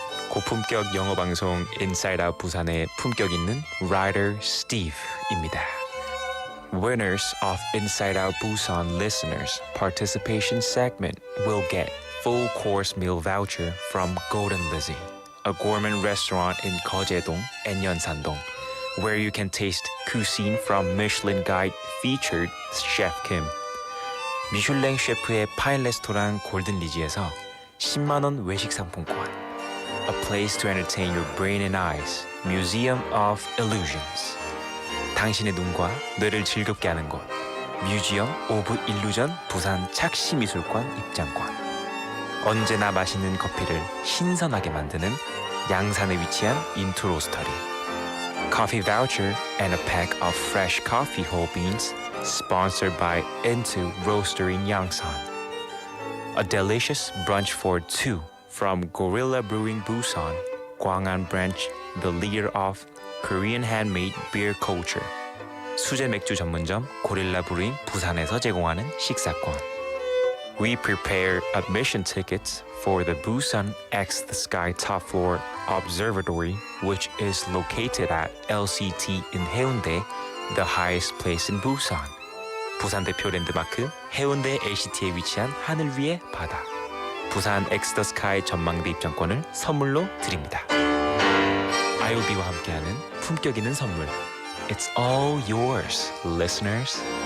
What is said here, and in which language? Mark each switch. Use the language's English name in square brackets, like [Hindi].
[Korean] 고품격 영어 방송 Inside Out 부산의 품격 있는 Writer Steve입니다. [English] Winners of Inside Out Busan listeners participation segment will get full course meal voucher from Golden Lizzie, a gourmet restaurant in 거제동 and 연산동, where you can taste cuisine from Michelin Guide featured Chef Kim. [Korean] 미슐랭 셰프의 파인 레스토랑 골든 리지에서 10만 원 외식 상품권. [English] A place to entertain your brain and eyes. Museum of Illusions. [Korean] 당신의 눈과 뇌를 즐겁게 하는 곳. 뮤지엄 오브 일루전 부산 착시미술관 입장권. 언제나 맛있는 커피를 신선하게 만드는 양산에 위치한 인투 로스터리. [English] Coffee voucher and a pack of fresh coffee whole beans sponsored by Into Roastery in Yangsan. A delicious brunch for two from Gorilla Brewing Busan, Gwangan branch, the leader of Korean handmade beer culture. [Korean] 수제 맥주 전문점 고릴라 브루잉 부산에서 제공하는 식사권. [English] We prepare admission tickets for the Busan X the Sky Top Floor Observatory, which is located at LCT in Haeundae, the highest place in Busan. [Korean] 부산 대표 랜드마크 해운대 LCT에 위치한 하늘 위의 바다. 부산 X the Sky 전망대 입장권을 선물로 드립니다. IOB와 함께하는 품격 있는 선물. [English] It's all yours, listeners.